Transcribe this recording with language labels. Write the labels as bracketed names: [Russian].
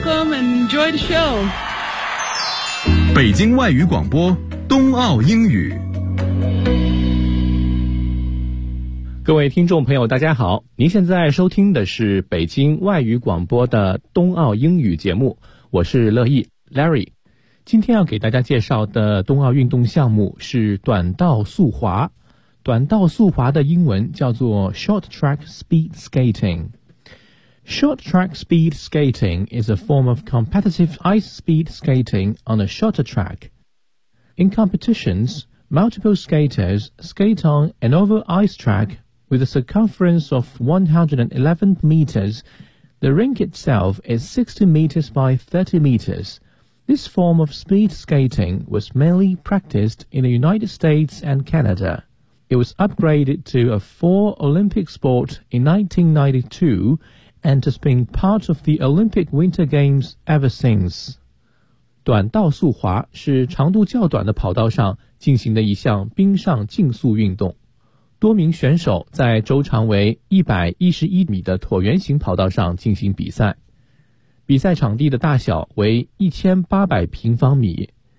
[English] Welcome and enjoy the show. [Chinese] 北京外语广播冬奥英语，各位听众朋友大家好，您现在收听的是北京外语广播的冬奥英语节目，我是乐意 Larry。今天要给大家介绍的冬奥运动项目是短道速滑，短道速滑的英文叫做 Short Track Speed Skating. [English] Short Track Speed Skating is a form of competitive ice speed skating on a shorter track. In competitions, multiple skaters skate on an oval ice track with a circumference of 111 meters. The rink itself is 60 meters by 30 meters. This form of speed skating was mainly practiced in the United States and Canada. It was upgraded to a four Olympic sport in 1992 and has been part of the Olympic Winter Games ever since. [Chinese] 短道速滑是长度较短的跑道上进行的一项冰上竞速运动。多名选手在周长为111米的椭圆形跑道上进行比赛。比赛场地的大小为1800平方米。